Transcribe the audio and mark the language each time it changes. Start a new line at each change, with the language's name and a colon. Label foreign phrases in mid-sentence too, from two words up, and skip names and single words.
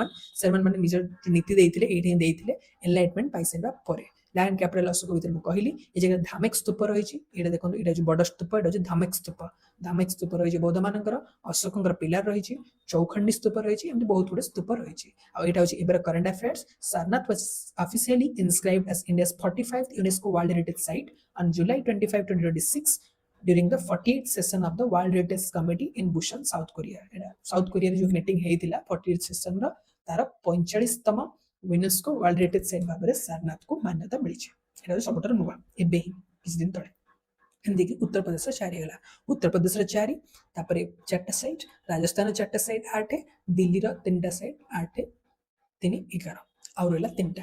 Odia: ସେରମନ ମାନେ ନିଜର ନୀତି ଦେଇଥିଲେ, ଏଇଠି ହିଁ ଦେଇଥିଲେ ଏନଲାଇଟମେଣ୍ଟ ପାଇସାରିବା ପରେ।
English: land capital
Odia: ଅଶୋକ ଭିତରେ ମୁଁ କହିଲି, ଏ ଜାଗାରେ ଧାମେକ ସ୍ତୂପ ରହିଛି। ଏଇଟା ଦେଖନ୍ତୁ, ଏଇଟା ହଉଛି ବଡ ସ୍ତୂପ, ଏଇଟା ହଉଛି ଧାମେକ ସ୍ତୂପ। ଧାମେକ ସ୍ତୂପ ରହିଛି ବୌଦ୍ଧମାନଙ୍କର, ଅଶୋକଙ୍କର ପିଲାର ରହିଛି, ଚୌଖଣ୍ଡୀ ସ୍ତୂପ ରହିଛି, ଏମିତି ବହୁତ ଗୁଡେ ସ୍ତୂପ ରହିଛି। ଆଉ ଏଇଟା ହଉଛି ଏବେର
English: current affairs. ସାରନାଥ was officially inscribed as India's 45th UNESCO World Heritage Site on July 25, 2026 during the 48th session of the World Heritage Committee in Busan, South Korea.
Odia: ଏଟା ସାଉଥ କୋରିଆରେ ଯୋଉ ମିଟିଂ ହେଇଥିଲା 48th ସେସନର, ତାର 45ତମ
English: UNESCO World Heritage Site
Odia: ଭାବରେ ସାରନାଥକୁ ମାନ୍ୟତା ମିଳିଛି। ଏଟା ହଉଛି ସବୁଠାରୁ ନୂଆ, ଏବେ ହିଁ କିଛି ଦିନ ତଳେ। ଏମିତିକି ଉତ୍ତରପ୍ରଦେଶର 4 ହେଇଗଲା, ଉତ୍ତରପ୍ରଦେଶର 4, ତାପରେ 4ଟା ସାଇଟ୍, ରାଜସ୍ଥାନର 4ଟା ସାଇଟ୍ 8, ଦିଲ୍ଲୀର 3ଟା ସାଇଟ୍ 8, 3, 11, ଆଉ ରହିଲା 3ଟା।